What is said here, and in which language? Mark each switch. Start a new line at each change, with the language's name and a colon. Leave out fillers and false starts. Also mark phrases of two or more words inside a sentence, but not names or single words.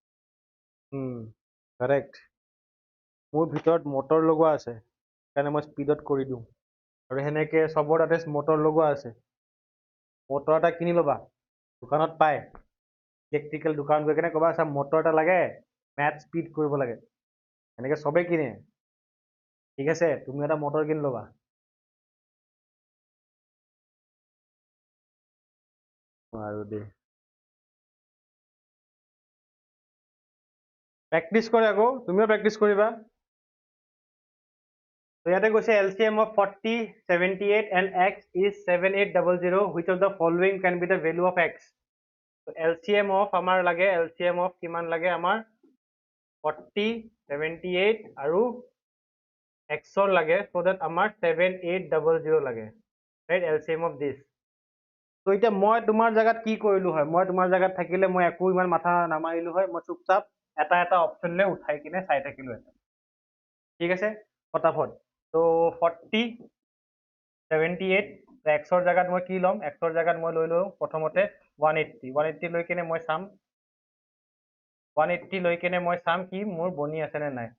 Assamese: কারেক্ট মোৰ ভিতৰত মটৰ লগোৱা আছে কাৰণে মই স্পীডত কৰি দিওঁ আৰু হেনেকে সবৰ তাতে মটৰ লগোৱা আছে মটৰ এটা কিনি লবা দোকানত পায় ইলেক্ট্ৰিকেল দোকান গৈ কেনে কবা সব মটৰ এটা লাগে ম্যাথ স্পীড কৰিব লাগে এনেকে সবে কিনে ঠিক আছে তুমি এটা মটৰ কিনি লবা আৰু দে প্ৰেক্টিস কৰে আকৌ তুমিও প্ৰেক্টিস কৰিবা So ইয়াতে কৈছে LCM
English: of 40, 78 and x is 7800 which of the following can be the value of x so LCM of
Assamese: আমাৰ লাগে
English: LCM of
Assamese: কিমান লাগে আমাৰ 40 78 আৰু xৰ লাগে,
English: so that
Assamese: আমাৰ 7800 লাগে,
English: right? LCM of this.
Assamese: তো এতিয়া মই তোমাৰ জায়গাত কি কৰিলো হয়, মই তোমাৰ জায়গাত থাকিলে মই একো ইমান মাথা নামাৰিলো হয়, মই চুপচাপ এটা এটা অপশ্যন লৈ উঠাই কিনে চাই থাকিলো হয়। ঠিক আছে, ফটাফট। তো 40, 78, এক্সৰ জায়গাত মই কি ল'ম, এক্সৰ জায়গাত মই লৈ লওঁ প্ৰথমতে 180 লৈ কিনে মই চাম, 180 লৈ কিনে মই চাম কি মোৰ বনি আছে নে নাই।